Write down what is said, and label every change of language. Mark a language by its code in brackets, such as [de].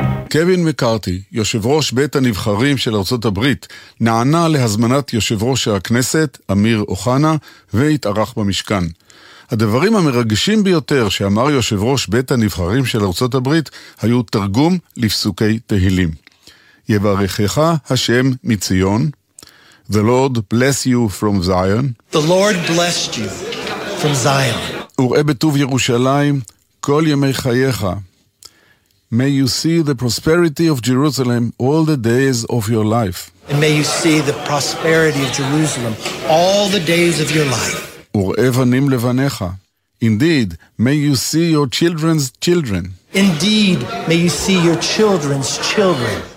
[he] קווין מקארתי, יושב ראש בית הנבחרים של ארצות הברית, נענה להזמנת יושב ראש הכנסת אמיר אוחנה והתארח במשכן. הדברים המרגשים ביותר שאמר יושב ראש בית הנבחרים של ארצות הברית היו תרגום לפסוקי תהילים. יברכך השם מציון. [en] The Lord bless you from Zion. The Lord bless you from Zion. [he] וראה בטוב ירושלים כל ימי חייך. [en] May you see the prosperity of Jerusalem all the days of your life. And may you see the prosperity of Jerusalem all the days of your life. [he] וראה בנים לבניך. [en] Indeed, may you see your children's children. Indeed, may you see your children's children.